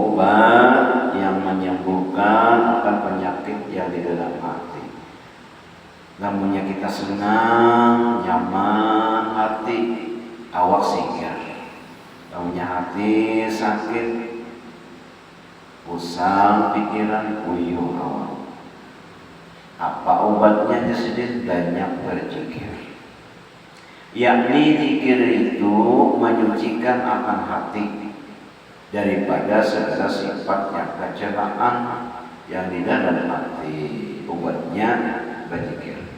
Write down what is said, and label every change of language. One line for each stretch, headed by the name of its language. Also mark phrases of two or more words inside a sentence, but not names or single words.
Indonesian: Obat yang menyembuhkan akan penyakit yang di dalam hati.
Banjar: Lamunnya kita senang, nyaman hati, awak sikir. Lamunnya hati sakit, pusing pikiran, uyuh awak.
Indonesian: Apa obatnya? Jadi banyak berzikir. Yakni zikir itu menyucikan akan hati daripada segala sifatnya kecelakaan yang di dalam hati. Obatnya berzikir.